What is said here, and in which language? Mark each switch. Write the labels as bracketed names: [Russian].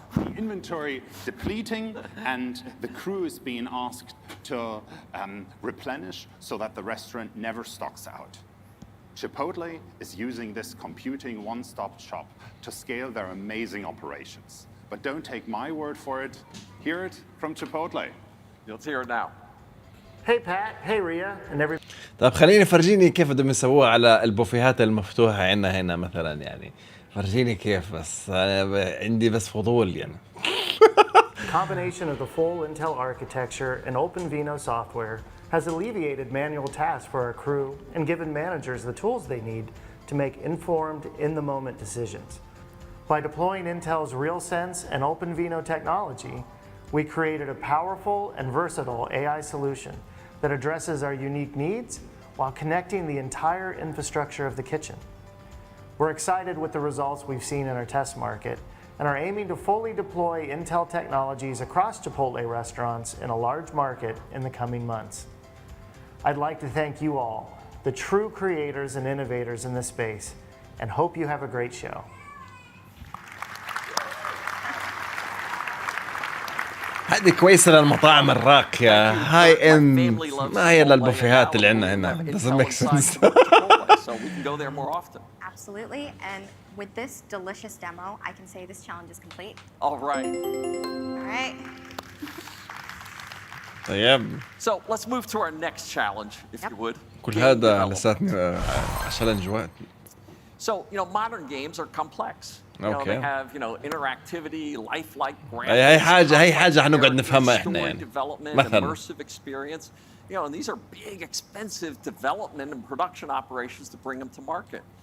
[English] The inventory depleting, and the crew is being asked to replenish so that the restaurant never stocks out. Chipotle is using this computing one-stop shop to scale their amazing operations. But don't take my word for it. Hear it from Chipotle. Let's hear it now. Hey Pat, hey Ria, and every. [Arabic] طب خليني فرجيني كيف بدهم يسووها على البوفيهات المفتوحة عندنا هنا مثلا يعني. فرجيني كيف بس أنا عندي بس فضول يعني. [English] Combination of the full Intel architecture and OpenVINO software has alleviated manual tasks for our crew and given managers the tools they need to make informed, in-the-moment decisions. By deploying Intel's RealSense and OpenVINO technology, we created a powerful and versatile AI solution that addresses our unique needs while connecting the entire infrastructure of the kitchen. We're excited with the results we've seen in our test market and are aiming to fully deploy Intel technologies across Chipotle restaurants in a large market in the coming months. I'd like to thank you all, the true creators and innovators in this space, and hope you have a great show. [Arabic] هذه كويسة للمطاعم الراقية هاي اند ما هي للبوفيهات اللي عندنا هنا. [English] Doesn't make sense. So we can go there more often. Absolutely, and with this delicious demo, I can say this challenge is complete. All right. All right. [Arabic] طيب. [English] So let's move to our next challenge, if you would. [Arabic] كل هذا لساتني challenge وقت. [English] So, modern games are complex. They have, interactivity, lifelike graphics. [Arabic] هي حاجة حنقعد نفهمها احنا يعني. [English] مثلا. Immersive experience. And these are big, expensive development and production operations to bring them to market.